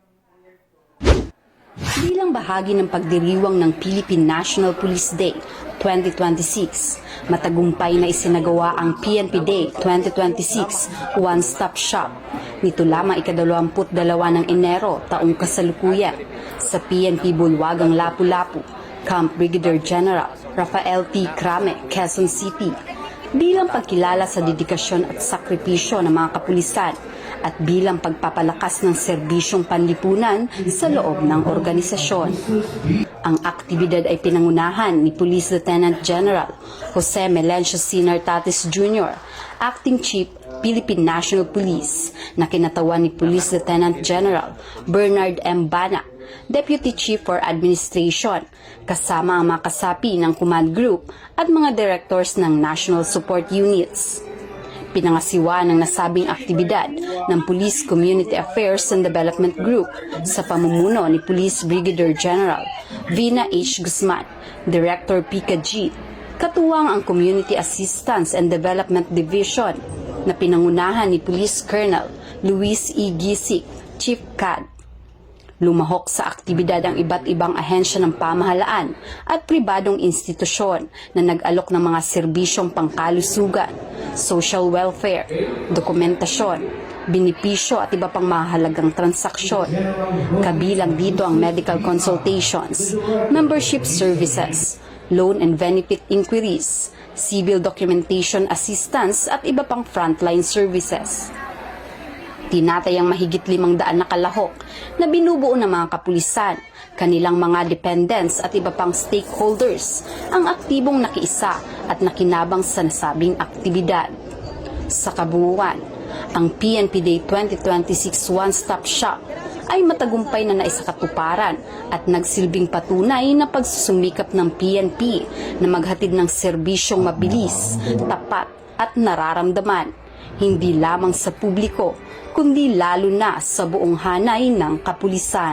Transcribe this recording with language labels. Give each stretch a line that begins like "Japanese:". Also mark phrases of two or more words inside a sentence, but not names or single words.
Filipino: Bilang bahagi ng pagdiriwang ng Philippine National Police Day 2026, matagumpay na isinagawa ang PNP Day 2026 One-Stop Shop nito lamang ika-22 ng Enero taong kasalukuyan sa PNP Bulwagang Lapu-Lapu, Camp Brigadier General Rafael T. Crame, Quezon City, bilang pagkilala sa dedikasyon at sakripisyo ng mga kapulisan at bilang pagpapalakas ng serbisyong panlipunan sa loob ng organisasyon. Ang aktibidad ay pinangunahan ni Police Lieutenant General Jose Melencio Sinar Tatis Jr., Acting Chief Philippine National Police, na kinatawan ni Police Lieutenant General Bernard M. Bana, Deputy Chief for Administration, kasama ang mga kasapi ng Command Group at mga directors ng National Support Units. Pinangasiwa ng nasabing aktibidad ng Police Community Affairs and Development Group sa pamumuno ni Police Brigadier General Vina H. Guzman, Director Pika G, katuwang ang Community Assistance and Development Division na pinangunahan ni Police Colonel Luis E. Gisik, Chief CAD. Lumahok sa aktibidad ang iba't ibang ahensya ng pamahalaan at pribadong institusyon na nag-alok ng mga serbisyong pangkalusugan,
English: social welfare,
Filipino: dokumentasyon, binipisyo at iba pang mahalagang transaksyon. Kabilang dito ang
English: medical consultations, membership services, loan and benefit inquiries, civil documentation assistance
Filipino: at iba pang
English: frontline services.
Filipino: Tinatayang mahigit 500 na kalahok na binubuo ng mga kapulisan, kanilang mga dependents at iba pang stakeholders ang aktibong nakiisa at nakinabang sa nasabing aktibidad. Sa kabuuan, ang PNP Day 2026 One-Stop Shop ay matagumpay na naisakatuparan at nagsilbing patunay na pagsusumikap ng PNP na maghatid ng serbisyong mabilis, tapat at nararamdaman, hindi lamang sa publiko, kundi lalo na sa buong hanay ng kapulisan.